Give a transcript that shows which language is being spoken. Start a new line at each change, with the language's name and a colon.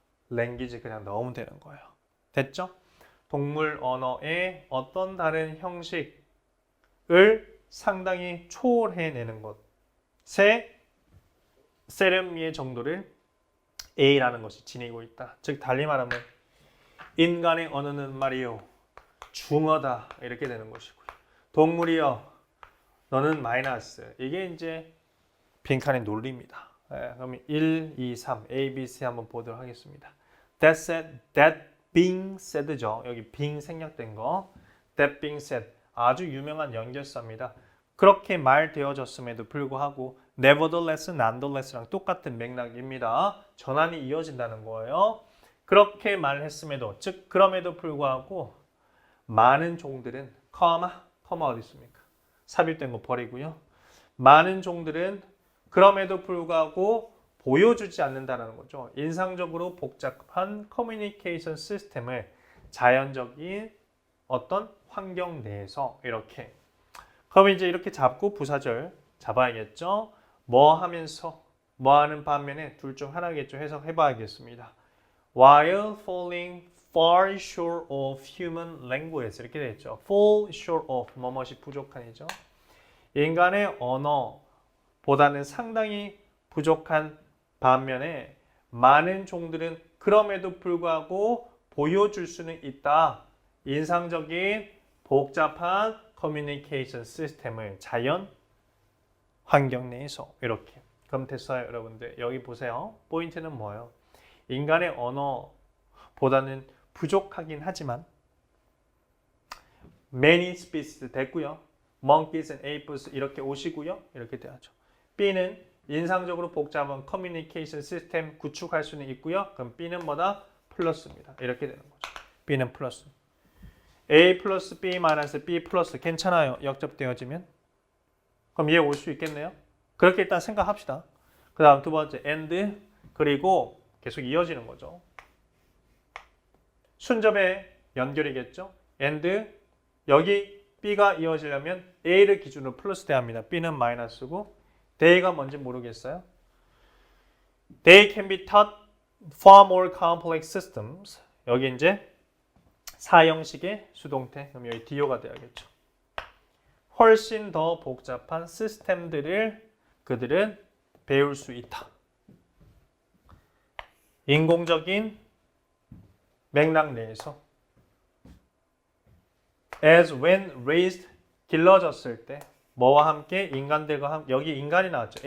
Korean: 랭귀지 그냥 넣으면 되는 거예요. 됐죠? 동물 언어의 어떤 다른 형식을 상당히 초월해내는 것의 세련미의 정도를 A라는 것이 지니고 있다. 즉 달리 말하면 인간의 언어는 말이요 중어다 이렇게 되는 것이고요. 동물이요 너는 마이너스. 이게 이제 빈칸의 논리입니다. 그럼 1, 2, 3 A, B, C 한번 보도록 하겠습니다.
English: That said, that being said죠.
Korean: 여기 being 생략된 거. That being said 아주 유명한 연결사입니다. 그렇게 말되어졌음에도 불구하고 nevertheless, nonetheless랑 똑같은 맥락입니다. 전환이 이어진다는 거예요. 그렇게 말했음에도 즉 그럼에도 불구하고 많은 종들은 커마 어디 있습니까? 삽입된 거 버리고요. 많은 종들은 그럼에도 불구하고 보여주지 않는다는 거죠. 인상적으로 복잡한 커뮤니케이션 시스템을 자연적인 어떤 환경 내에서 이렇게 그럼 이제 이렇게 잡고 부사절 잡아야겠죠. 뭐 하면서 뭐 하는 반면에 둘 중 하나겠죠. 해석해 봐야겠습니다.
English: While falling far short of human language
Korean: 이렇게 되어 있죠.
English: fall short of
Korean: 뭐뭇이 부족한이죠. 인간의 언어보다는 상당히 부족한 반면에 많은 종들은 그럼에도 불구하고 보여줄 수는 있다. 인상적인 복잡한 커뮤니케이션 시스템을 자연 환경 내에서 이렇게. 그럼 됐어요, 여러분들. 여기 보세요. 포인트는 뭐예요? 인간의 언어보다는 부족하긴 하지만 many species 됐고요.
English: monkeys and apes
Korean: 이렇게 오시고요. 이렇게 돼야죠. B는 인상적으로 복잡한 커뮤니케이션 시스템 구축할 수는 있고요. 그럼 B는 뭐다? 플러스입니다. 이렇게 되는 거죠. B는 플러스. A 플러스 B 마이너스 B 플러스 괜찮아요. 역접되어지면. 그럼 얘 올 수 있겠네요. 그렇게 일단 생각합시다. 그 다음 두 번째 and 그리고 계속 이어지는 거죠. 순접의 연결이겠죠. and 여기 B가 이어지려면 A를 기준으로 플러스 돼야 합니다. B는 마이너스고 they가 뭔지 모르겠어요.
English: They can be taught far more complex systems.
Korean: 여기 이제 사형식의 수동태. 그럼 여기 do가 돼야겠죠. 훨씬 더 복잡한 시스템들을 그들은 배울 수 있다. 인공적인 맥락 내에서 as when raised 길러졌을 때 뭐와 함께 인간들과 함께 여기 인간이 나왔죠.